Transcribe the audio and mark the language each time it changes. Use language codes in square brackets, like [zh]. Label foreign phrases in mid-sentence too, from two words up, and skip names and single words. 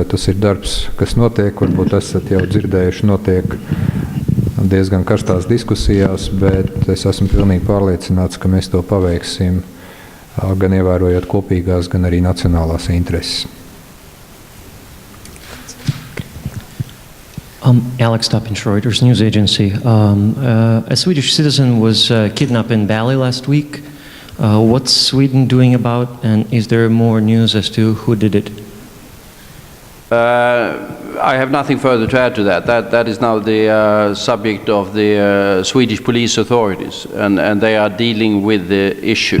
[lv] Tas ir darbs, kas notiek, varbūt esat jau dzirdējuši, notiek diezgan karstās diskusijās, bet es esmu pilnīgi pārliecināts, ka mēs to paveiksim, gan ievērojot kopīgās, gan arī nacionālās intereses. [en] Alex Toppinch, Reuters news agency. A Swedish citizen was kidnapped in Bali last week. What's Sweden doing about, and is there more news as to who did it? I have nothing further to add to that. That is now the subject of the Swedish police authorities, and they are dealing with the issue.